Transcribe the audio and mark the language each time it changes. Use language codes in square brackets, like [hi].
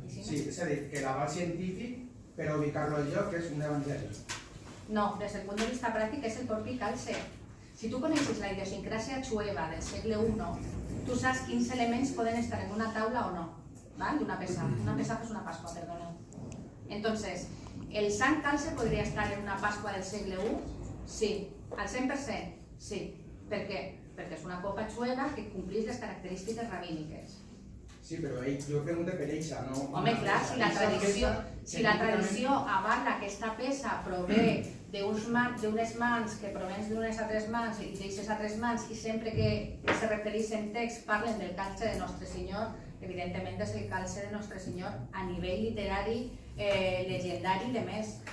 [ca] Sí, és a dir, que l'aval científic per a ubicar-lo al lloc és un evangeli. No, des del punt de vista pràctic és el propi calze. Si tu coneixes la idiosincràsia jueva del segle I, tu saps quins elements poden estar en una taula o no, d'una pesa. Una pesa és una Pasqua, perdoneu. [es] Entonces, ¿el San Calce podría estar en una Pascua del siglo I? Sí. ¿Al 100%? Sí. ¿Por qué? [ca] perquè és una copa jueva que complís les característiques rabíniques. Sí, però jo pregunto per eixa, no... Home, clar, si la tradició avala que aquesta peça prové d'unes mans que provenen d'unes altres mans i d'aquestes altres mans i sempre que se refereix en text parlen del calce de Nostre Senyor, evidentment és el calce de Nostre Senyor a nivell literari, legendari i de més.